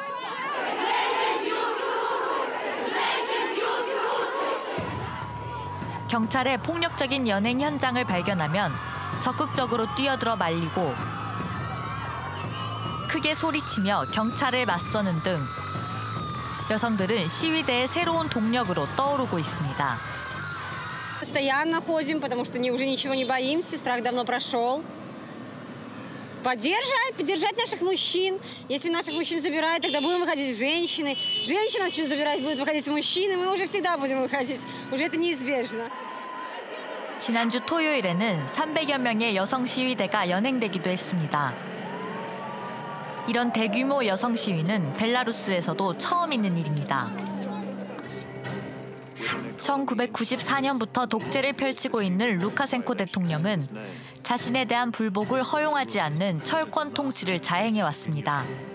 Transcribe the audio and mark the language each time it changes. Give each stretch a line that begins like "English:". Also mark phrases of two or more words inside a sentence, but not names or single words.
Korean: 경찰의 폭력적인 연행 현장을 발견하면 적극적으로 뛰어들어 말리고 크게 소리치며 경찰에 맞서는 등 여성들은 시위대의 새로운 동력으로 떠오르고 있습니다.
Russian: Постоянно ходим, потому что уже ничего не боимся, страх давно прошел. Поддержать наших мужчин. Если наших мужчин забирают, тогда будем выходить женщины. Женщины начнут забирать, будут выходить мужчины. Мы уже всегда будем выходить. Уже это неизбежно.
Korean: 지난주 토요일에는 300여 명의 여성 시위대가 연행되기도 했습니다. 이런 대규모 여성 시위는 벨라루스에서도 처음 있는 일입니다. 1994년부터 독재를 펼치고 있는 루카셴코 대통령은 자신에 대한 불복을 허용하지 않는 철권 통치를 자행해왔습니다.